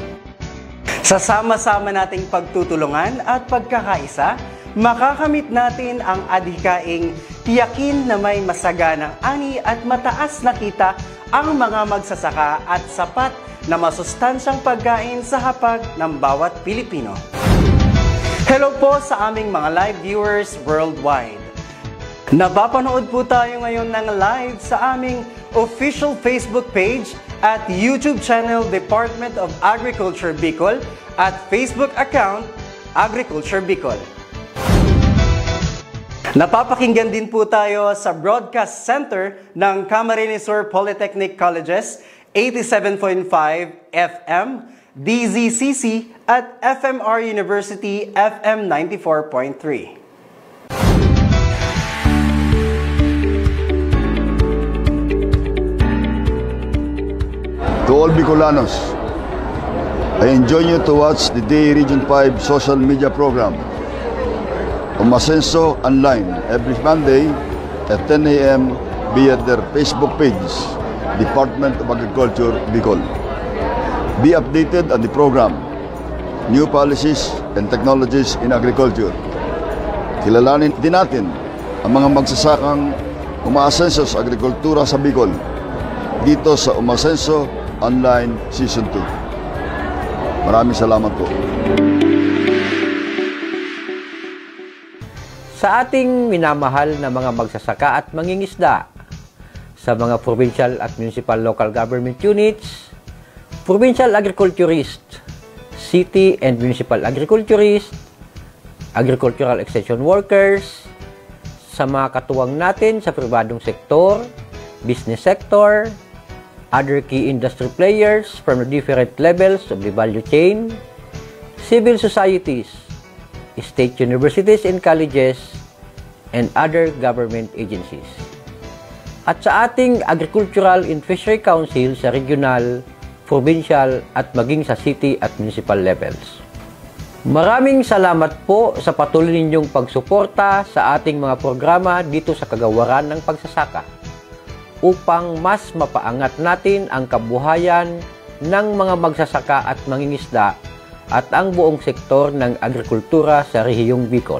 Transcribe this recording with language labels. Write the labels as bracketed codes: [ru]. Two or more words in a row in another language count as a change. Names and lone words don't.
[tl] Sa sama-sama nating pagtutulungan at pagkakaisa, makakamit natin ang adhikaing tiyakin na may masaganang ani at mataas na kita ang mga magsasaka at sapat na masustansyang pagkain sa hapag ng bawat Pilipino. Hello po sa aming mga [en] live viewers worldwide. [tl] Napapanood po tayo ngayon ng live sa aming [en] official Facebook page [tl] at YouTube channel Department of Agriculture Bicol at Facebook account Agriculture Bicol. Napapakinggan din po tayo sa Broadcast Center ng Camarines Sur Polytechnic Colleges, 87.5 FM, DZCC at FMR University FM 94.3. [en] To all Bicolanos, I enjoin you to watch the Day Region 5 social media program Umasenso Online every Monday at 10 a.m. via their Facebook page, Department of Agriculture, Bicol. Be updated on the program, new policies and technologies in agriculture. [tl] Kilalanin din natin ang mga magsasakang umaasenso sa agrikultura sa Bicol dito sa Umasenso Online Season 2. Maraming salamat po. Sa ating minamahal na mga magsasaka at mangingisda, sa mga provincial at [en] municipal local government units, provincial agriculturist, city and municipal agriculturist, agricultural extension workers, [tl] sa mga katuwang natin sa pribadong sektor, [en] business sector, other key industry players from the different levels of the value chain, civil societies, state universities and colleges, and other government agencies. [tl] At sa ating Agricultural and Fishery Council sa regional, provincial at maging sa city at [en] municipal levels. [tl] Maraming salamat po sa patuloy ninyong pagsuporta sa ating mga programa dito sa kagawaran ng pagsasaka upang mas mapaangat natin ang kabuhayan ng mga magsasaka at mangingisda at ang buong sektor ng agrikultura sa rehiyong Bicol.